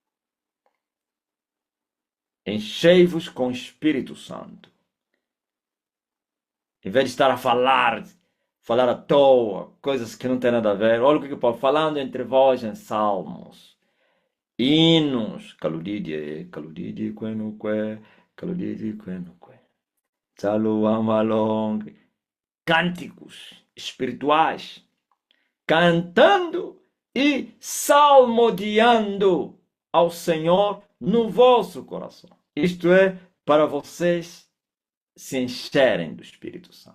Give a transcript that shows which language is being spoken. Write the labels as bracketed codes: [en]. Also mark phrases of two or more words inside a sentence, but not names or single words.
[pt] Enchei-vos com o Espírito Santo. Em vez de estar a falar à toa, coisas que não têm nada a ver. Olha o que Paulo falando entre vós em salmos, hinos, caludidie, caludidie, quenuque, caludidie, quenuque. Saluamalong, cânticos espirituais, cantando e salmodiando ao Senhor no vosso coração. Isto é, para vocês se encherem do Espírito Santo.